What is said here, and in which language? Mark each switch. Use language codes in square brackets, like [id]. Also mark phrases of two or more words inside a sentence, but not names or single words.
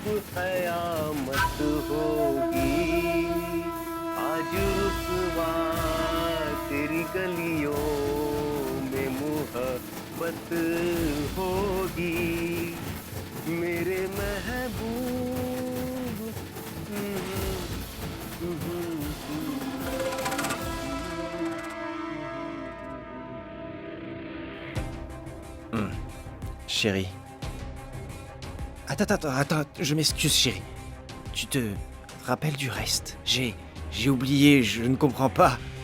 [hi] कयामत होगी आज रुसवा तेरी गलियों में मोहब्बत होगी मेरे महबूब [fr] Chérie. Attends, je m'excuse, chérie. Tu te rappelles du reste? J'ai oublié, je ne comprends pas.